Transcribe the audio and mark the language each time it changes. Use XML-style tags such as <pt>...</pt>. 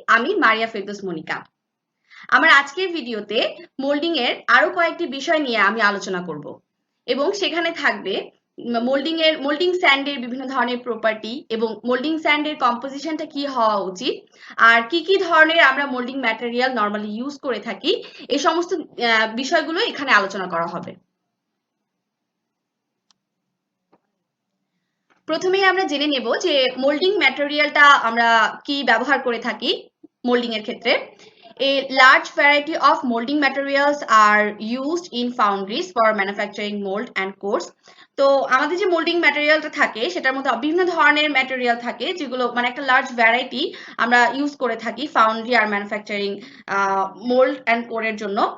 <bn>আমি মারিয়া ফেরদৌস মনিকা। আমার আজকের ভিডিওতে মোল্ডিং এর আরো কয়েকটি বিষয় নিয়ে আমি আলোচনা করব এবং সেখানে থাকবে মোল্ডিং স্যান্ডের বিভিন্ন ধরনের প্রপার্টি এবং মোল্ডিং স্যান্ডের কম্পোজিশনটা কি হওয়া উচিত, আর কি ধরনের আমরা মোল্ডিং ম্যাটেরিয়াল নরমালি ইউজ করে থাকি, এই সমস্ত বিষয়গুলো এখানে আলোচনা করা হবে। প্রথমেই আমরা জেনে নেব যে মোল্ডিং ম্যাটেরিয়ালটা আমরা কি ব্যবহার করে থাকি মোল্ডিং এর ক্ষেত্রে।</bn> <en>A large variety of molding materials are used in foundries for manufacturing mold and cores.</en> <bn>তো আমাদের যে মোল্ডিং ম্যাটেরিয়ালটা থাকে সেটার মধ্যে বিভিন্ন ধরনের ম্যাটেরিয়াল থাকে, যেগুলো মানে একটা লার্জ ভ্যারাইটি আমরা ইউজ করে থাকি foundry আর manufacturing mould and কোরের জন্য।</bn>